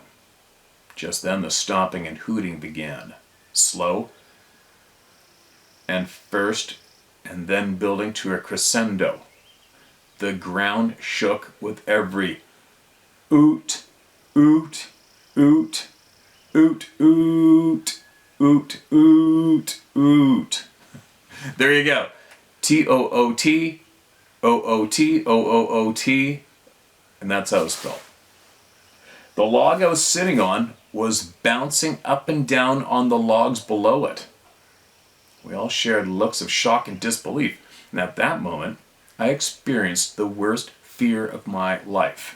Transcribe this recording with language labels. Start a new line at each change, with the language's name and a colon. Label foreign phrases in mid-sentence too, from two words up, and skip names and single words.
English: Just then the stomping and hooting began, slow and first, and then building to a crescendo. The ground shook with every oot, oot, oot, oot, oot, oot, oot, oot. There you go. T-O-O-T, O-O-T, O-O-O-T, and that's how it's spelled. The log I was sitting on was bouncing up and down on the logs below it. We all shared looks of shock and disbelief, and at that moment, I experienced the worst fear of my life.